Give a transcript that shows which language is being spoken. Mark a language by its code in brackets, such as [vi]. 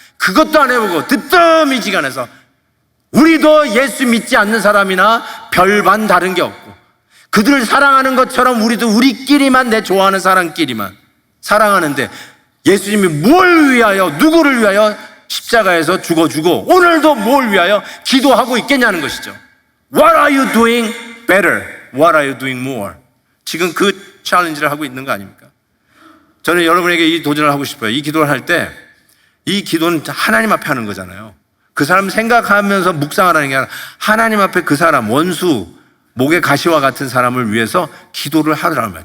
[ko] 그것도 안 해보고 뜨뜻미지근해서 우리도 예수 믿지 않는 사람이나 별반 다른 게 없고 그들을 사랑하는 것처럼 우리도 우리끼리만, 내 좋아하는 사람끼리만 사랑하는데 예수님이 뭘 위하여, 누구를 위하여 십자가에서 죽어주고 오늘도 뭘 위하여 기도하고 있겠냐는 것이죠. [en] What are you doing better? What are you doing more? [ko] 지금 그 챌린지를 하고 있는 거 아닙니까? 저는 여러분에게 이 도전을 하고 싶어요. 이 기도를 할 때 이 기도는 하나님 앞에 하는 거잖아요. 그 사람 생각하면서 묵상하라는 게 아니라 하나님 앞에 그 사람, 원수, 목의 가시와 같은 사람을 위해서 기도를 하라는 거예요.